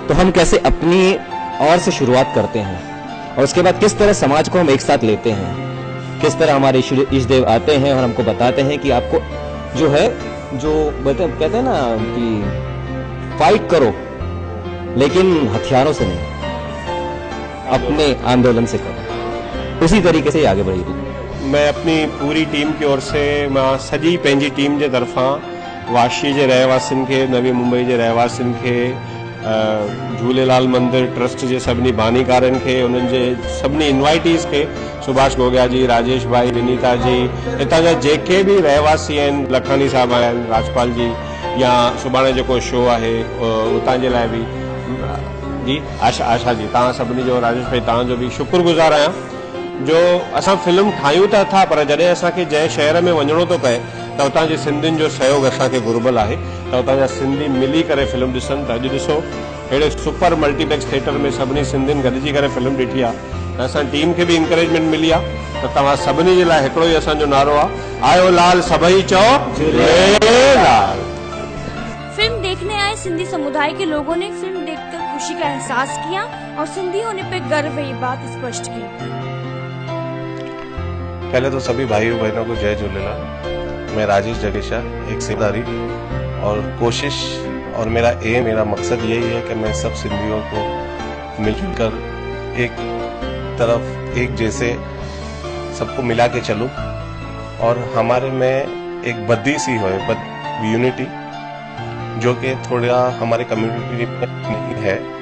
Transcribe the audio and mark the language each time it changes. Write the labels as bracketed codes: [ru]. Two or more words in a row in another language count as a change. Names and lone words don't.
[hi] तो हम कैसे अपनी ओर से शुरुआत करते हैं और उसके बाद किस तरह समाज को हम एक साथ लेते हैं, किस तरह हमारे ईष्टदेव आते हैं और हमको बताते हैं कि आपको जो है, जो कहते हैं ना कि फाइट करो लेकिन हथियारों से नहीं, अपने आंदोलन से करो। उसी तरीके से आगे बढ़ेगी। मैं अपनी पूरी टीम की ओर से, [sd] मां सजी पंहिंजी टीम जे तरफां वाशी जे रहवासियुनि खे, नवी मुंबई जे रहवासियुनि खे, झूलेलाल मंदिर ट्रस्ट जे सभिनी बानीकारनि खे, उन्हनि जे सभिनी इन्वाइटीज़ खे, सुभाष गोगिया जी, राजेश भाई, विनीता जी, हितां जा जेके बि रहवासी आहिनि, लखानी साहब आहिनि, राजपाल जी, या सुभाणे जेको शो आहे उतां जे लाइ बि जी आशा जी, तव्हां सभिनी जो, राजेश भाई तव्हांजो बि शुक्रगुज़ार आहियां जो असां फिल्म ठाहियूं त था, पर जॾहिं असांखे जंहिं शहर में वञिणो थो पए त उतां जे सिंधियुनि जो सहयोग असांखे घुर्बल आहे, त उतां जा सिंधी मिली करे फिल्म ॾिसनि। त अॼु ॾिसो अहिड़े सुपर मल्टीप्लेक्स थिएटर में सभिनी सिंधियुनि गॾिजी करे फिल्म ॾिठी आहे, त असां टीम खे बि इंकरेजमेंट मिली आहे। त तव्हां सभिनी जे लाइ हिकिड़ो ई असांजो नारो आहे, आयो लाल सभई चओ झूलेलाल। [hi] फिल्म देखने आए सिंधी समुदाय के लोगों ने फिल्म देखकर खुशी का एहसास किया और सिंधी होने पे गर्व ये बात स्पष्ट की। पहले तो सभी भाइयों बहनों को जय झूलेलाल। मैं राजेश जगेशा, एक सेवादारी, और कोशिश और मेरा मेरा मकसद यही है कि मैं सब सिंधियों को मिलजुल कर एक तरफ एक जैसे सबको मिला के चलूं और हमारे में एक बद्दी सी हो, यूनिटी, जो कि थोड़ा हमारे कम्युनिटी में नहीं है।